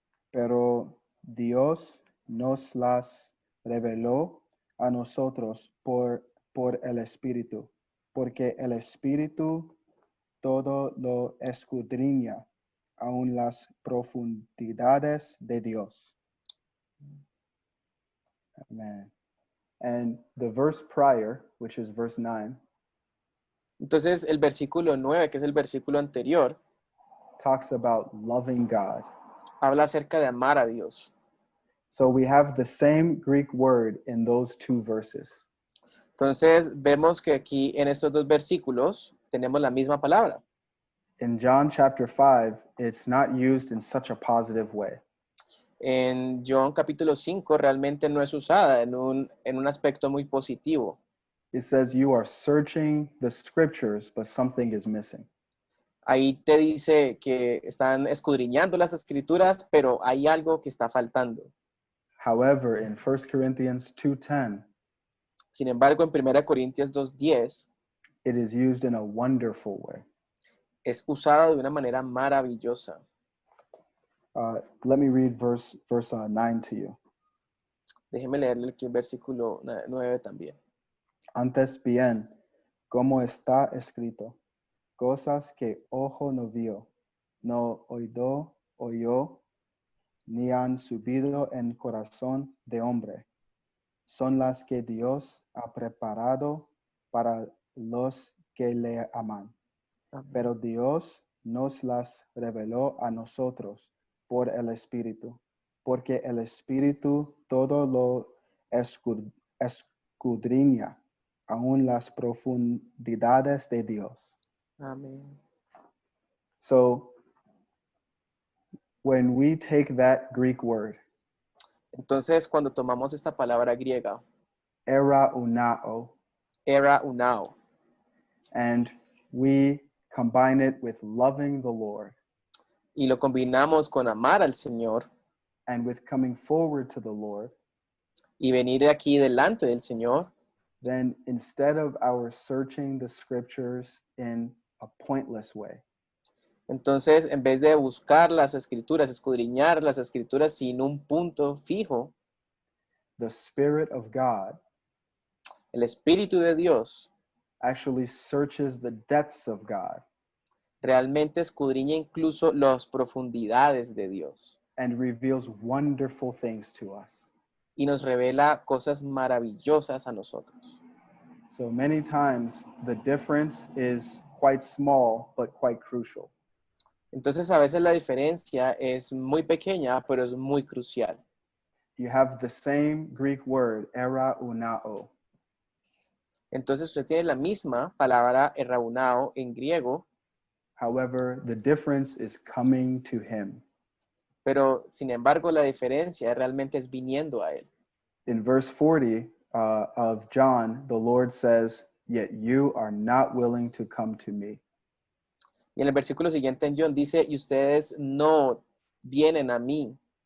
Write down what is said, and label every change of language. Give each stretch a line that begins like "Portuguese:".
Spanish: Pero Dios nos las reveló a nosotros por el Espíritu, porque el Espíritu todo lo escudriña, aun las profundidades de Dios.
English: Amen. And the verse prior, which is verse 9,
Spanish: Entonces, el versículo 9, que es el versículo anterior,
English: talks about loving God.
Spanish: habla acerca de amar a Dios.
English: So we have the same Greek word in those two verses.
Spanish: Entonces, vemos que aquí en estos dos versículos tenemos la misma palabra.
English: In John chapter 5, it's not used in such a positive way.
Spanish: En John capítulo 5 realmente no es usada en un aspecto muy positivo.
English: It says you are searching the scriptures, but something is missing.
Spanish: Ahí te dice que están escudriñando las escrituras, pero hay algo que está faltando.
English: However, in 1 Corinthians 2:10,
Spanish: Sin embargo, en 1 Corintios 2:10
English: it is used in a wonderful way.
Spanish: es usada de una manera maravillosa.
English: Let me read verse 9 to you.
Spanish: Déjeme leerle aquí el versículo 9 también. Antes bien, como está escrito, cosas que ojo no vio, no oyó, ni han subido en corazón de hombre, son las que Dios ha preparado para los que le aman. Amén. Pero Dios nos las reveló a nosotros por el Espíritu, porque el Espíritu todo lo escudriña, aún las profundidades de Dios. Amén.
English: So when we take that Greek word,
Spanish: Entonces, cuando tomamos esta palabra griega,
Greek: eraunao, era unao,
English: and we combine it with loving the Lord
Spanish: y lo combinamos con amar al Señor
English: and with coming forward to the Lord,
Spanish: y venir aquí delante del Señor,
English: then instead of our searching the scriptures in a pointless way,
Spanish: entonces en vez de buscar las escrituras, escudriñar las escrituras sin un punto fijo,
English: the Spirit of God
Spanish: el Espíritu de Dios
English: actually searches the depths of God
Spanish: realmente escudriña incluso las profundidades de Dios
English: and reveals wonderful things to us.
Spanish: y nos revela cosas maravillosas a nosotros.
English: So many times the difference is quite small, but quite crucial.
Spanish: Entonces a veces la diferencia es muy pequeña, pero es muy crucial.
English: You have the same Greek word, eraunao,
Spanish: Entonces usted tiene la misma palabra erraunao en griego,
English: however, the difference is coming to him.
Spanish: pero sin embargo la diferencia realmente es viniendo a él.
English: In verse 40 of John, the Lord says, "Yet you are not willing to come to me."
Spanish: Y en el versículo siguiente en John dice, y ustedes no vienen a mí.